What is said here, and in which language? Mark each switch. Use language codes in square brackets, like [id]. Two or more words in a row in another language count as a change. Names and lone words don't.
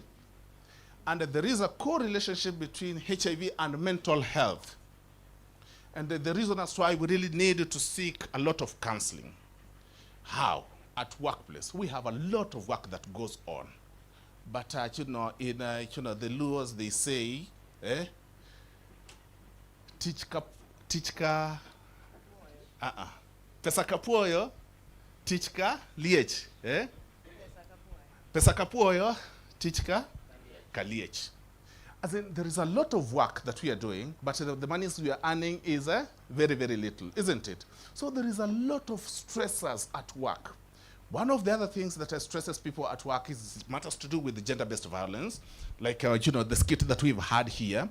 [en] And there is a correlationship between HIV and mental health. And the reason that's why we really need to seek a lot of counseling. How? At workplace. We have a lot of work that goes on. But in the Luos they say, [luo] Tichka pesa kapuoyo tichka liech, pesa kapuoyo tichka kaliech. [en] As in, there is a lot of work that we are doing, but the monies we are earning is very, very little, isn't it? So there is a lot of stressors at work. One of the other things that stresses people at work is matters to do with the gender-based violence, like the skit that we've had here.